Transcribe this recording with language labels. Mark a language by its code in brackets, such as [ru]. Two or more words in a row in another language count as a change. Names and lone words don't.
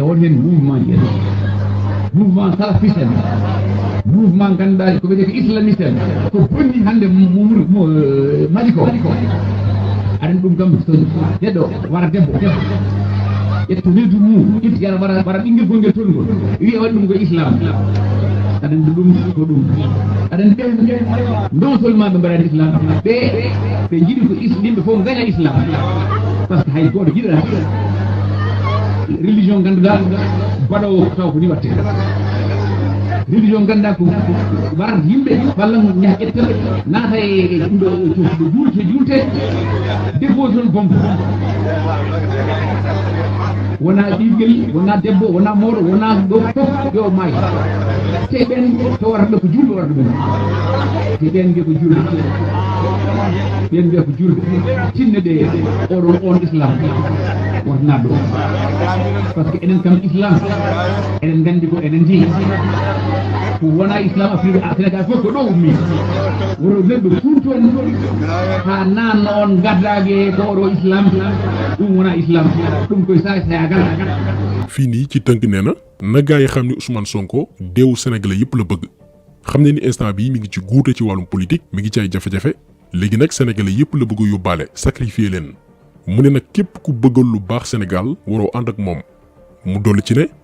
[ff] won hen mouvement ji [fr] mouvement salafiste [ff] en mouvement ganduɗa ko wiyete ko islamiste en ko bonni hande maɗi ko aɗen ɗum kam so neɗɗo wara debbo ƴetto leydi mum itti yara wara ɓinguel gonguel tolngol wiya waɗi ɗum ko islam aɗen ɗum ko ɗum aɗen ɓe [fr] non seulement [ff] ɓe mbaɗani islam ɓe jiiɗi ko yimɓe fof gaña islam [fr] par ce que [ff] hay goto jiɗata religion ganduɗa baɗowo taw ko ni watte religion ganduɗa ko warat yimɓe walla ñaha ƴettel naata e ɗo juulte dépose toon bombe wona ɓinguel wona debbo wona mawɗo wona ɗo fof yo maayi te ɓen to warata ɗo ko julɓe warata ɗumen te ɓen mbiya ko julɓe ɓen mbiya ko julɓe tinne ɗe on islam wotana ɗo [fr] par ce que [ff] enen kam islam enen gandi ko enen jeeyi ko wona islam Afrique Sénégal fof ko ɗo ummi woto neɗɗo fuuton ha nanno on gaddage ko oɗo islam ɗum wona islam ɗum koye sayagal [wo] fii nii ci tënk nee na gaa yi xam ni Ousmane Sonko deewu sénégalais yëpp la bëgg xam ne ni instant bii mi ngi ci guute ci wàllum politique mi ngi ci ay jafe-jafe léegi nag sénégalais yëpp la bëgg yóbbaale sacrifier leen mu ne nag képp ku bëggal lu baax Sénégal waroo ànd ak moom mu dolli ci ne